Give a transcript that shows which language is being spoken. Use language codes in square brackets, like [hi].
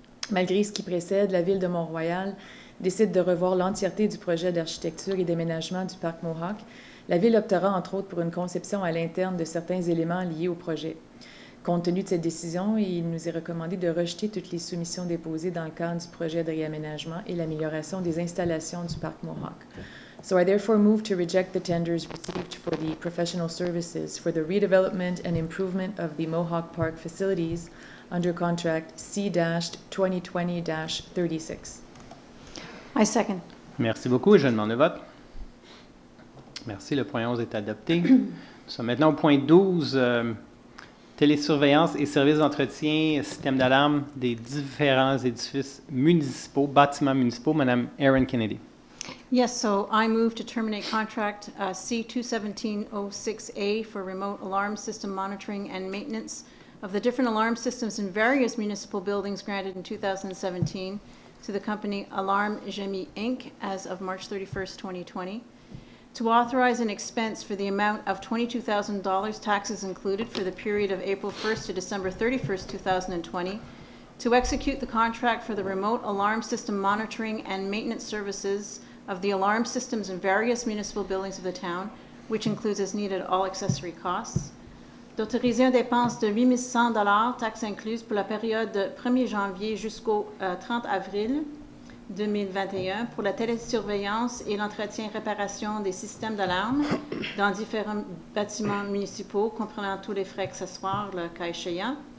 [fr] Malgré ce qui précède, la Ville de Mont-Royal décide de revoir l'entièreté du projet d'architecture et d'aménagement du parc Mohawk. La Ville optera, entre autres, pour une conception à l'interne de certains éléments liés au projet. Compte tenu de cette décision, il nous est recommandé de rejeter toutes les soumissions déposées dans le cadre du projet de réaménagement et l'amélioration des installations du parc Mohawk. [en] So I therefore move to reject the tenders received for the professional services for the redevelopment and improvement of the Mohawk Park facilities under contract C-2020-36. I second. [fr] Merci beaucoup. Je demande le vote. Merci. Le point 11 est adopté. Nous sommes maintenant au point 12. Télésurveillance et services d'entretien, système d'alarme des différents édifices municipaux, bâtiments municipaux. Madame Erin Kennedy. [en] Yes, so I move to terminate contract C-217-06A for remote alarm system monitoring and maintenance of the different alarm systems in various municipal buildings granted in 2017 to the company Alarm Gemi Inc. as of March 31st, 2020. To authorize an expense for the amount of $22,000, taxes included, for the period of April 1st to December 31st, 2020, to execute the contract for the remote alarm system monitoring and maintenance services of the alarm systems in various municipal buildings of the town, which includes as needed all accessory costs. [fr] D'autoriser une dépense de $8 100, taxes incluses, pour la période de 1er janvier jusqu'au 30 avril 2021 pour la télésurveillance et l'entretien-réparation des systèmes d'alarme dans différents bâtiments municipaux, comprenant tous les frais accessoires, le cas échéant,